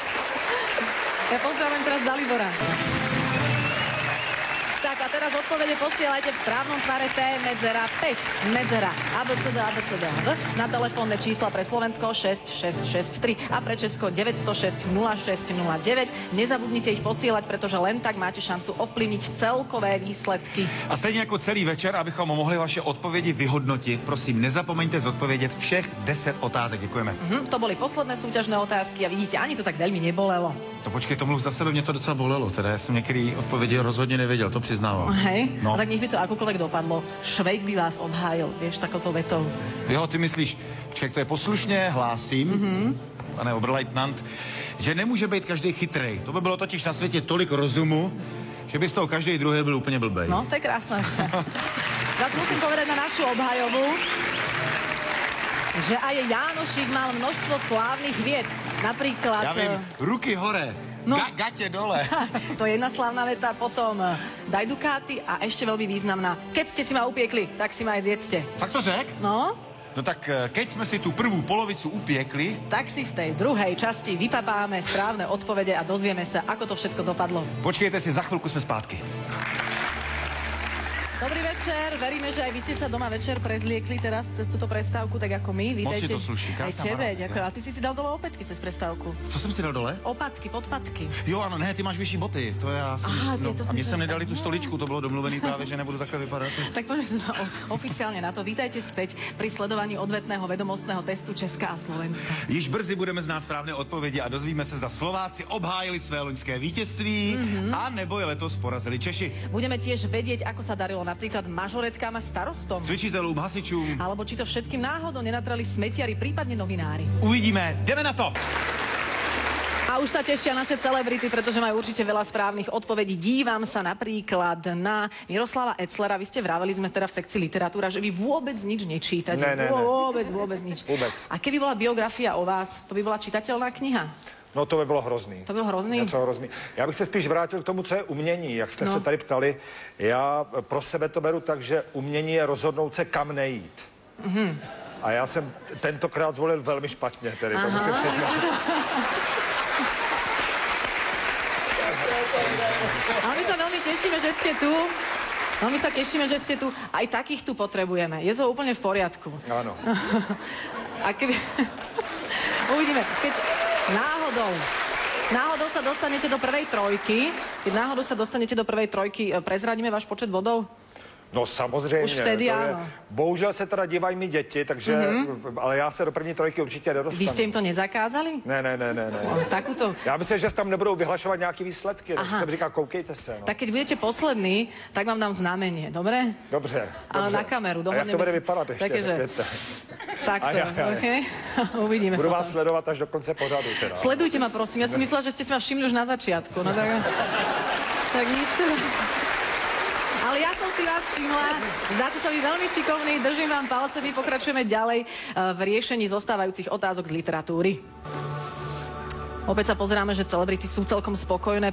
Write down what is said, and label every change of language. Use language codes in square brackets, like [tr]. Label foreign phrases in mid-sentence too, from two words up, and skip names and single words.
[sk] Ja pozdravujem teraz Dalibora. Tak a teraz odpovede posielajte v správnom tvare T, medzera 5, medzera ABCD, na telefónne čísla pre Slovensko 6663 a pre Česko 906 0609. Nezabudnite ich posielať, pretože len tak máte šancu ovplyvniť celkové výsledky. [cs] A stejně jako celý večer, abychom mohli vaše odpovědi vyhodnotit, prosím, nezapomeňte zodpovědět všech 10 otázek. Děkujeme. [sk] To boli posledné súťažné otázky a vidíte, ani to tak veľmi nebolelo. [cs] To počkej, to mluv za sebe, mě to docela bolelo, teda já jsem některé odpovědi rozhodně nevěděl, to přiznávám. [sk] Hej, No. a tak nech by to akokoľvek dopadlo. Švejk by vás obhájil, vieš, takouto vetou. [cs] Jo, ty myslíš, počkej, to je poslušně, hlásím, pane oberleitnant, že nemůže být každý chytrej. To by bylo totiž na světě tolik rozumu, že by z toho každý druhý byl úplně blbej. No, [sk] to je krásne. Vás musím povedať na našu obhajovu, že aj Jánošík mal množstvo slávnych vied. Napríklad... [cs] Já vím, [sk] ruky hore, [cs] No. gatě dole. [sk] To je jedna slávna veta, potom daj dukáty a ešte veľmi významná. Keď ste si ma upiekli, tak si ma aj zjedzte. [cs] Fakt to řek? No, [sk] No tak keď jsme si tu prvú polovicu upiekli, tak si v tej druhej časti vypapáme správne odpovede a dozvieme sa, ako to všetko dopadlo. [cs] počkejte si, za chvilku jsme zpátky. [sk] Dobrý večer, veríme, že aj vy ste sa doma večer prezliekli teraz cez túto prestávku, tak ako my. [cs] Moc si [sk] Vítajte. [cs] to sluší, [sk] Aj [cs] krásná [sk] tebe, [cs] barva. [sk] ďakujem. A ty si dal dole opätky cez prestávku. [cs] Co jsem si dal dole? Opatky, podpatky. Jo, ano, ne, ty máš vyšší boty, to já jsem... Aha, to a jsem mě se- sem nedali tu stoličku, to bylo domluvený právě, že nebudu takhle vypadat. [sk] Tak poďme oficiálne na to. Vítajte späť pri sledovaní odvetného vedomostného testu Česka a Slovenska. [cs] Již brzy budeme znát správné odpovědi a dozvíme se, zda Slováci obhájili své loňské vítězství, a nebo je letos porazili Češi. [sk] Budeme tiež vedieť, ako sa darilo napríklad mažoretkám a starostom. [cs] Cvičitelům, hasičům. [sk] Alebo či to všetkým náhodou nenatrali smetiari, prípadne novinári. [cs] Uvidíme, jdeme na to! [sk] A už sa tešia naše celebrity, pretože majú určite veľa správnych odpovedí. Dívam sa napríklad na Miroslava Etzlera. Vy ste vraveli, sme teda v sekcii literatúra, že vy vôbec nič nečítate. [cs] Ne. [sk] Vôbec nič. Vôbec. A keby bola biografia o vás, to by bola čitateľná kniha? [cs] No to by bylo hrozný. To byl hrozný? Něco hrozný. Já bych se spíš vrátil k tomu, co je umění, jak jste se tady ptali. Já pro sebe to beru tak, že umění je rozhodnout se kam nejít. A já jsem tentokrát zvolil velmi špatně, tedy to musím přiznat. [sk] Ale my sa veľmi tešíme, že ste tu. Veľmi sa tešíme, že ste tu. Aj takých tu potrebujeme. Je to úplne v poriadku. Áno. A keby... Uvidíme. Keď náhodou sa dostanete do prvej trojky, prezradíme váš počet bodov? [cs] No samozřejmě. [sk] Už vtedy áno. [cs] Bohužel se teda dívají mi děti, takže, ale já se do první trojky určitě nedostanu. [sk] Vy ste im to nezakázali? [cs] Ne. [sk] Takúto. [cs] Já myslím, že tam nebudou vyhlašovat nějaký výsledky. Tak jsem říkal, koukejte se. No. [sk] Tak keď budete poslední, tak vám dám znamenie, dobre? [cs] Dobře. [sk] Ale na kameru. [cs] A jak to bude vypadat ještě? [sk] Takže... Takto, okej. Uvidíme. [cs] Budu [sk] potom. [cs] vás sledovat až do konce pořadu. Teda. [sk] Sledujte ma, prosím. Ja som myslela, že ste si ma všimli už na začiatku. No tak nič teda. Ale ja som si vás všimla. Zdáte sa mi veľmi šikovný. Držím vám palce. My pokračujeme ďalej v riešení zostávajúcich otázok z literatúry. Opäť sa pozeráme, že celebrity sú celkom spokojné.